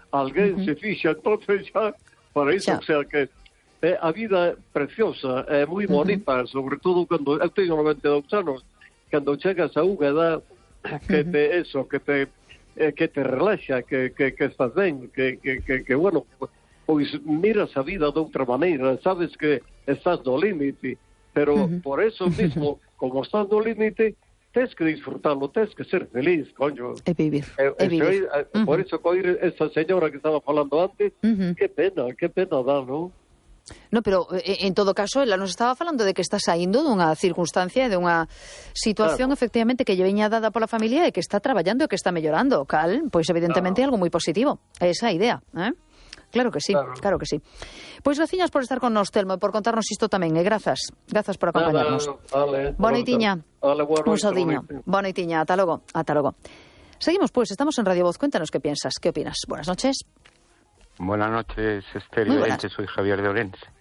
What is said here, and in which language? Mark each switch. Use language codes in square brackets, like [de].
[es] Alguien se fija, entonces ya, para eso, o sea que, la vida es preciosa, es muy bonita, sobre todo cuando, tengo 92 años, cuando llegas a una edad que te, eso, que te relaja, que estás bien, que bueno, pues miras la vida de otra manera, sabes que estás [gl] no límite, [es] pero por eso mismo, como estás no límite, tienes que disfrutarlo, tienes que ser feliz, coño. Vivir. Por eso, con esa señora que estaba hablando antes, qué pena da, ¿no? No, pero en todo caso, [gl] ela nos estaba falando de que está saindo dunha circunstancia, dunha situación, efectivamente, que lle veña dada pola familia e que está traballando e que está mellorando, cal, pois evidentemente é algo moi positivo, esa idea, ¿eh? Claro que sí, claro que sí. Pois, graciñas por estar con nos, Telmo, por contarnos isto tamén, e grazas por acompañarnos. Boniteña, un saudinho. Boniteña, ata logo. [es] Seguimos, pois, estamos en Radio Voz, cuéntanos que piensas, que opinas. Buenas noches. Buenas noches, Esther. Muy buenas. Soy Javier de Orense.